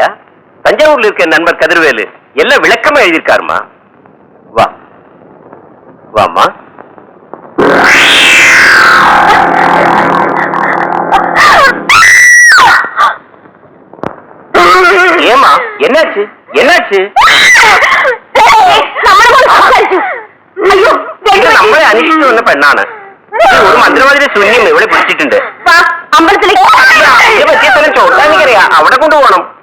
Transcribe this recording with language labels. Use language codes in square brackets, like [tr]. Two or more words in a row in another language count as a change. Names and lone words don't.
[ta] தஞ்சாவூர்ல இருக்க நண்பர் கதிர்வேலு எல்லாம் விளக்கமா எழுதியிருக்காருமா. வா வாமா. ஏமா, என்னாச்சு? என்னாச்சு? [ml] നമ്മളെ അന്വേഷിച്ചു വന്ന പെണ്ണാണ്. ഒരു മന്ത്രവാദിനെ ശൂന്യം ഇവിടെ പിടിച്ചിട്ടുണ്ട്. പറ്റിയ ചോട്ടാനിക്കറിയാ, അവിടെ കൊണ്ടുപോകണം.